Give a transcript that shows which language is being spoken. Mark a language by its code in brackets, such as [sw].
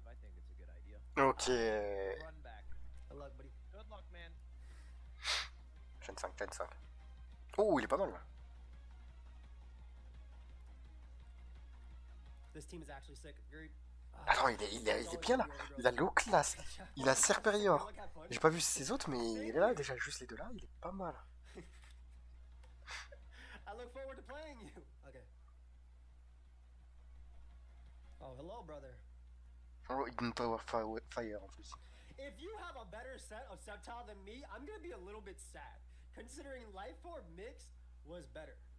[en] I think it's a good idea. Ok. Run back. Good luck, buddy. Good luck, man. [fr] Gen 5, Gen 5. Oh, il est pas mal là. [en] This team is actually sick. Agreed. [fr] Attends, il est bien là. Il a low class. Il a Serperior. J'ai pas vu ses autres, mais il est là déjà. Juste les deux là, il est pas mal. [en] I look forward to playing you. Okay. Oh, hello, brother. [fr] Oh, il donne Power Fire en plus. [en] If you have a better set of Sceptile than me, I'm gonna be a little bit sad, considering Life Orb Mixed was better.